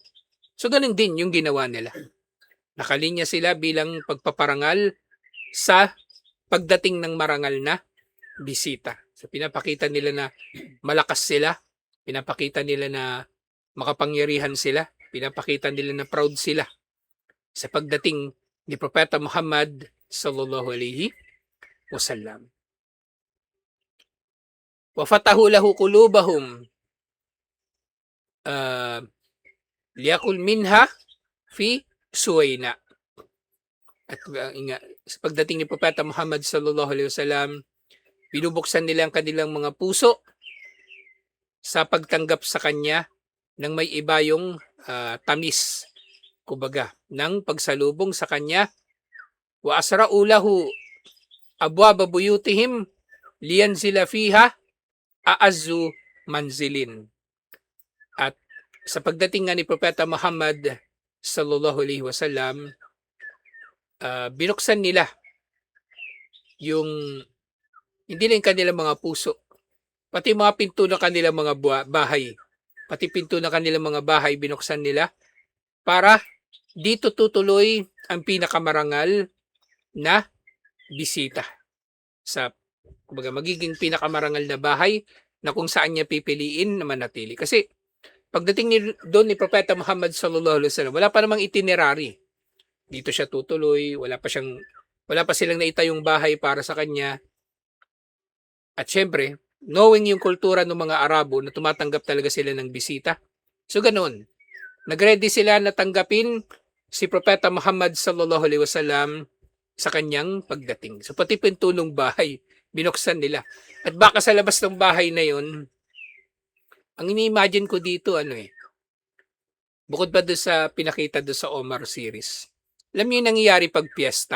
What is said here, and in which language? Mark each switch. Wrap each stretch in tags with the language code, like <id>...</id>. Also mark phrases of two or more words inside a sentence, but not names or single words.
<tl>So, ganun din yung ginawa nila. Nakalinya sila bilang pagpaparangal sa pagdating ng marangal na bisita. So, pinapakita nila na malakas sila, pinapakita nila na makapangyarihan sila, pinapakita nila na proud sila sa pagdating ni Propeta Muhammad</tl> <ar>صلى الله عليه وسلم. وفتحوا له قلوبهم ليأكل منها في سوينا.</ar> <tl>At sa pagdating ni Propeta Muhammad</tl> <ar>صلى الله عليه وسلم,</ar> <tl>binubuksan nila ang kanilang mga puso sa pagtanggap sa kanya ng may iba yung tamis, kumbaga, ng pagsalubong sa kanya.</tl> <ar>وأشرعوا له أبواب بيوتهم لينزل فيها أعز منزل.</ar> <tl>At sa pagdating nga ni Propeta Muhammad</tl> <ar>صلى الله عليه وسلم,</ar> <tl>binuksan nila yung hindi lang kanilang mga puso, pati mga pinto ng kanilang mga bahay, pati pinto ng kanilang mga bahay binuksan nila para dito tutuloy ang pinakamarangal na bisita sa magiging pinakamarangal na bahay na kung saan niya pipiliin na manatili. Kasi pagdating doon ni Propeta Muhammad</tl> <ar>صلى الله عليه وسلم,</ar> <tl>wala pa namang itinerary. Dito siya tutuloy, wala pa silang naitayong bahay para sa kanya. At syempre, knowing yung kultura ng mga Arabo na tumatanggap talaga sila ng bisita. So ganoon, nagready sila na tanggapin si Propeta Muhammad</tl> <ar>صلى الله عليه وسلم</ar> <tl>sa kanyang pagdating. So pati pinto ng bahay, binuksan nila. At baka sa labas ng bahay na yon, ang ini-imagine ko dito, bukod pa doon sa pinakita doon sa Omar series, alam niyo yung nangyayari pag piyesta.</tl>